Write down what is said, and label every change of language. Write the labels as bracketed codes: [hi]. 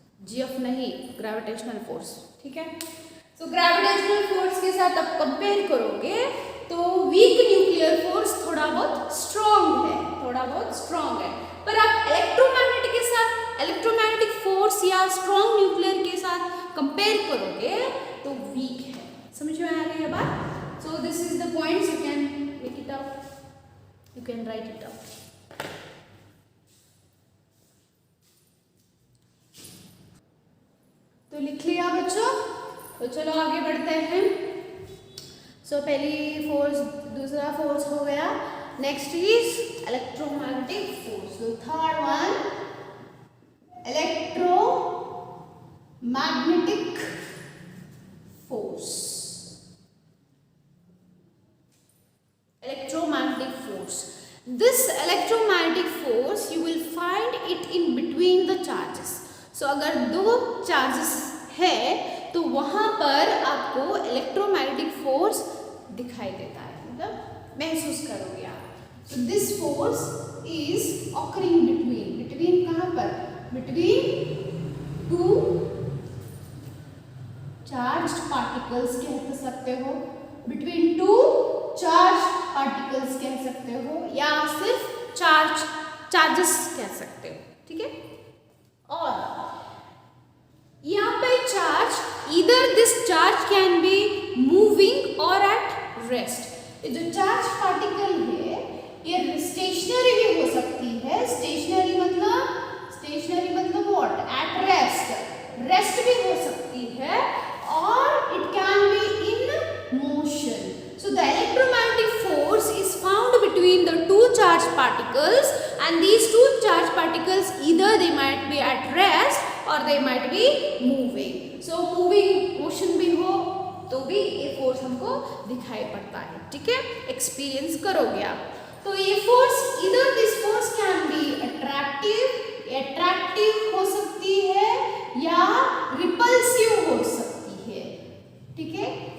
[hi] GF नहीं, gravitational force. ठीक है, तो ग्रेविटेशनल फोर्स के साथ आप कंपेयर करोगे तो वीक न्यूक्लियर फोर्स थोड़ा बहुत स्ट्रॉन्ग है. पर आप इलेक्ट्रोमैग्नेटिक के साथ, इलेक्ट्रोमैग्नेटिक फोर्स या स्ट्रॉन्ग न्यूक्लियर के साथ कंपेयर करोगे तो वीक है. समझ में आ रही है बात? [en] So this is the points, you can make it up, you can write it up. [hi] तो लिख लिया बच्चों? तो चलो आगे बढ़ते हैं. सो पहली फोर्स, दूसरा फोर्स हो गया. [en] Next is electromagnetic force. [hi] तो third one, electromagnetic force. [en] Electromagnetic force. This electromagnetic force you will find it in between the charges. So [hi] अगर दो चार्जेस है तो वहाँ पर आपको इलेक्ट्रोमैग्नेटिक फोर्स दिखाई देता है, मतलब महसूस करोगे आप। [en] so this force is occurring between [hi] कहाँ पर, बिटवीन टू चार्ज पार्टिकल्स कह सकते हो, बिटवीन टू चार्ज पार्टिकल्स कह सकते हो, या सिर्फ चार्जेस कह सकते हो, ठीक है। [en] और यहाँ पे charge, either this charge can be moving or at rest. [hi] जो चार्ज पार्टिकल है ये स्टेशनरी भी हो सकती है, स्टेशनरी मतलब व्हाट, एट रेस्ट भी हो सकती है, और [en] It can be in motion. So the electromagnetic force is found between the two charged particles, and these two charged particles either they might be at rest or they might be moving. [hi] So moving motion भी हो तो भी ये force हमको दिखाई पड़ता है, ठीक है। एक्सपीरियंस करोगे आप। तो ये force, [en] either this force can be attractive [hi] हो सकती है या रिपल्सिव हो सकती है, ठीक है।